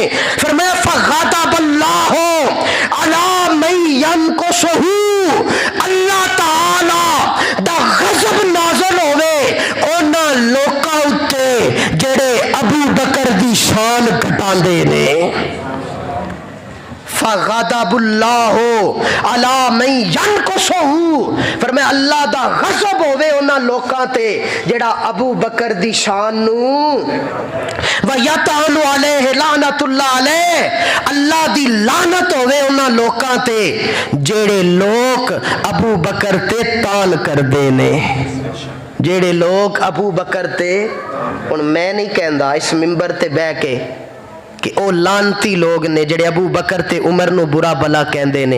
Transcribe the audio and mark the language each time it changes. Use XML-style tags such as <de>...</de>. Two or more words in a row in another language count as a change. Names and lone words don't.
<pa>फरमाया</pa> <ar>فغضب الله على من ينقصه,</ar> <pa>اللہ تعالیٰ دا غضب نازل ہووے اوہناں لوکاں اتے جیہڑے ابو بکر دی شان گھٹاندے نے.</pa> <ar>فغضب الله على من ينقصه,</ar> <pa>فرمایا اللہ دا غضب ہووے انہاں لوکاں تے جیہڑا ابو بکر دی شان نوں,</pa> <ar>ويطعن عليه لعنة الله عليه,</ar> <pa>اللہ دی لعنت ہووے انہاں لوکاں تے جیہڑے لوک ابو بکر تے طعن کردے نے. جیہڑے لوک ابو بکر تے، ہن میں نہیں کہندا اس منبر تے بہہ کے کہ او لعنتی لوک نے جیہڑے ابو بکر تے عمر نوں برا بھلا کہندے نے.</pa>